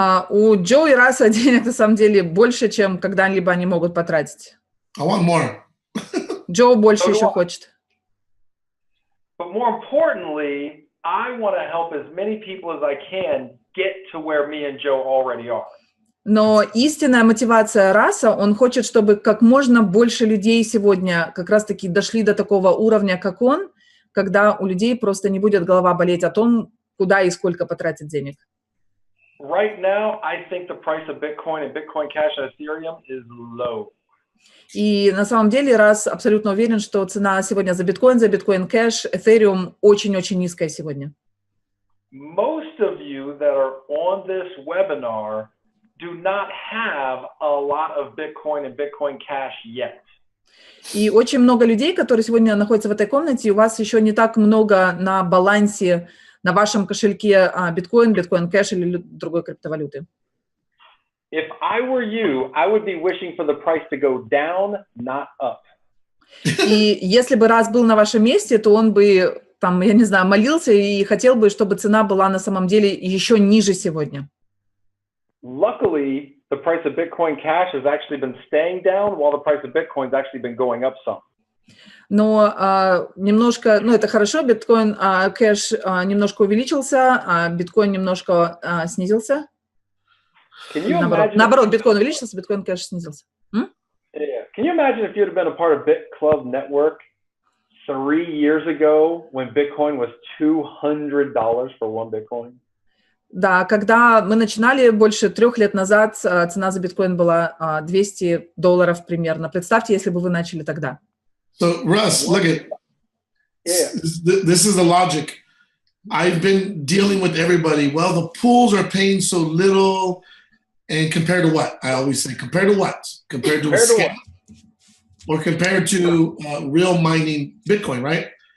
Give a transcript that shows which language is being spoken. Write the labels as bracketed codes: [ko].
[ru] У Джо и Раса денег на самом деле больше, чем когда-либо они могут потратить. [en] I want more. [ru] Джо больше еще хочет. [en] But more importantly, I want to help as many people as I can get to where me and Joe already are. [ru] Но истинная мотивация Раса, он хочет, чтобы как можно больше людей сегодня как раз-таки дошли до такого уровня, как он, когда у людей просто не будет голова болеть о том, куда и сколько потратить денег. [en] Right now, I think the price of Bitcoin and Bitcoin Cash and Ethereum is low. [ru] И на самом деле Рас абсолютно уверен, что цена сегодня за биткоин кэш, Ethereum очень-очень низкая сегодня. [en] Most of you that are on this webinar do not have a lot of Bitcoin and Bitcoin Cash yet. [ru] И очень много людей, которые сегодня находятся в этой комнате, у вас еще не так много на балансе, на вашем кошельке биткоин кэш или другой криптовалюты. [en] If I were you, I would be wishing for the price to go down, not up. [ru] И если бы Рас был на вашем месте, то он бы, там, я не знаю, молился и хотел бы, чтобы цена была на самом деле еще ниже сегодня. [en] Luckily, the price of Bitcoin Cash has actually been staying down, while the price of Bitcoin has actually been going up some. [ru] Но немножко, это хорошо, биткоин кэш немножко увеличился, а биткоин немножко снизился. Наоборот, биткоин увеличился, биткоин кэш снизился. [en] Yeah. Can you imagine if you'd have been a part of BitClub Network 3 years ago when Bitcoin was $200 for one Bitcoin? [ru] Да, когда мы начинали больше 3 лет назад, цена за биткоин была $200 примерно. Представьте, если бы вы начали тогда. [en] So, Russ, look at this is the logic. I've been dealing with everybody. Well, the pools are paying so little, and compared to what? I always say, compared to what? Compared to a scam, or compared to real mining Bitcoin, right?